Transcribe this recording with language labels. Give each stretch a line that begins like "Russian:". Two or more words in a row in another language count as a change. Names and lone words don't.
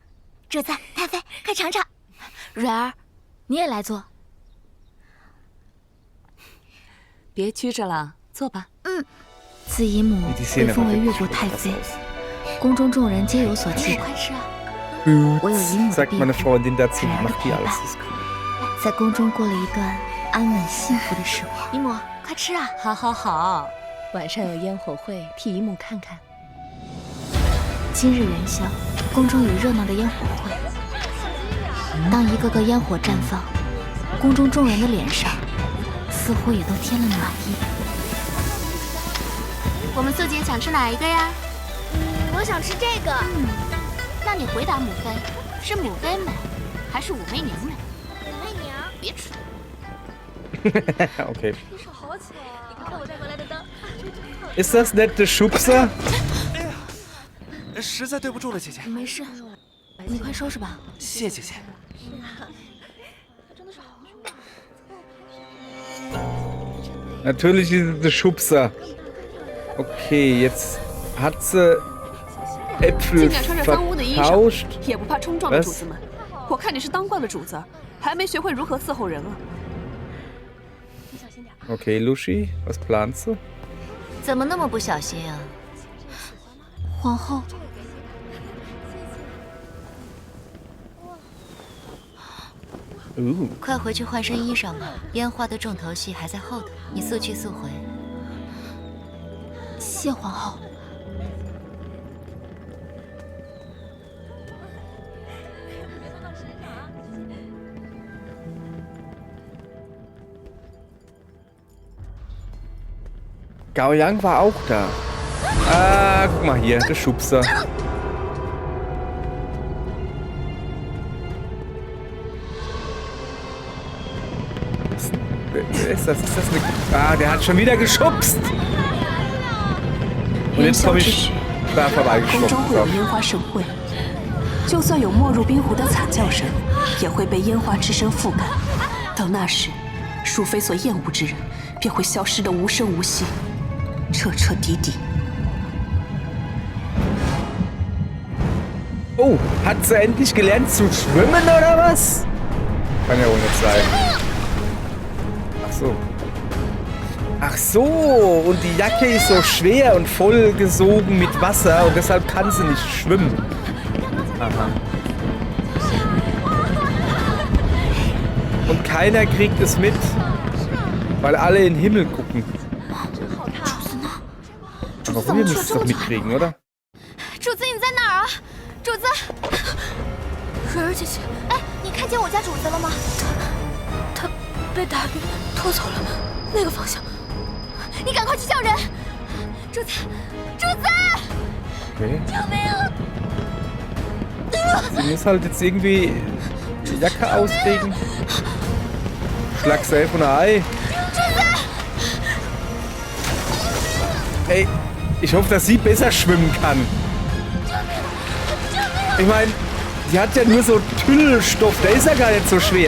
Chinese: 主子，太妃，快尝尝。蕊儿，你也来坐。别拘着了，坐吧。自姨母被封为越国太妃，宫中众人皆有所忌惮。快吃啊！我有姨母的
German: Sagt
Chinese: 庇
German: meine
Chinese: 护，
German: Freundin dazu,
Chinese: 蕊儿的
German: macht
Chinese: 陪
German: die alles
Chinese: 伴，
German: ist cool.
Chinese: 在宫中过了一段安稳幸福的时光。姨母，快吃啊！好好好，晚上有烟火会，替姨母看看。今日元宵，宫中有热闹的烟火会。当一个个烟火绽放，宫中众人的脸上似乎也都添了暖意。我们素锦想吃哪一个呀？我想吃这个。那你回答母妃，是母妃美，还是武媚娘美？武媚娘。别吃。 Okay. 手好巧啊！你看我带回来的灯。
German: Ist das nicht der Schubser?
Chinese: 实在对不住了，姐姐。没事，你快收拾吧。谢姐姐。
German: Natürlich ist es der Schubser. Okay, jetzt hat sie
Chinese: 竟
German: Äpfel
Chinese: 敢穿着脏污的衣裳，
German: vertauscht.
Chinese: 也不怕冲撞的
German: Was？
Chinese: 主子们。我看你是当惯了主子，还没学会如何伺候人啊。
German: Okay, Lushi, was planst du?
Chinese: 怎么那么不小心啊？皇后，快回去换身衣裳吧，烟花的重头戏还在后头，你速去速回。谢皇后。
German: Gao Yang war auch da. Ah, guck mal hier, der Schubser. Wer ist das? Ist das eine... Ah, der hat schon wieder geschubst. Und jetzt komme ich da
Chinese: 宫中
German: vorbeigeschubst.
Chinese: 会有烟花盛会，就算有没入冰湖的惨叫声，也会被烟花之声覆盖。到那时，淑妃所厌恶之人便会消失得无声无息，彻彻底底。
German: Oh, hat sie endlich gelernt zu schwimmen oder was? Kann ja wohl nicht sein. Ach so. Ach so, und die Jacke ist so schwer und vollgesogen mit Wasser und deshalb kann sie nicht schwimmen. Aha. Und keiner kriegt es mit, weil alle in den Himmel gucken. Aber wir müssen es doch mitkriegen, oder?
Chinese: 主子，你在哪儿啊？主子，蕊儿姐姐，哎，你看见我家主子了吗？他被大雨拖走了，那个方向。你赶快去叫人！主子，主子！ Okay. 救命啊！
German: Sie muss halt jetzt irgendwie die Jacke auslegen. Schlag safe und ein Ei. Ey, ich hoffe, dass sie besser schwimmen kann. Ich meine, sie hat ja nur so Tüllstoff, der ist ja gar nicht so schwer.